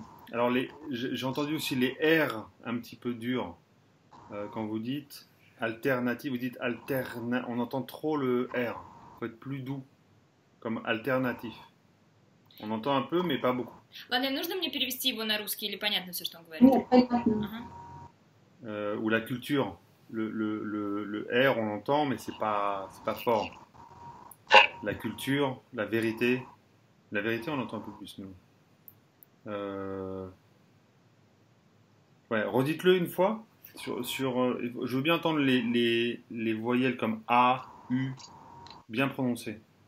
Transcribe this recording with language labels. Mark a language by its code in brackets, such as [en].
[fr] Alors j'ai entendu aussi les R un petit peu durs quand vous dites alternative, vous dites on entend trop le R, il faut être plus doux comme alternatif. On entend un peu mais pas beaucoup. [ru] Ладно, нужно мне перевести его на русский или понятно все, что он говорит? Нет, понятно. [fr] Ou la culture, le R on entend mais c'est pas fort. La culture, la vérité on entend un peu plus nous. Ouais, redites-le une fois. Je veux bien entendre les voyelles comme A, U, bien prononcées.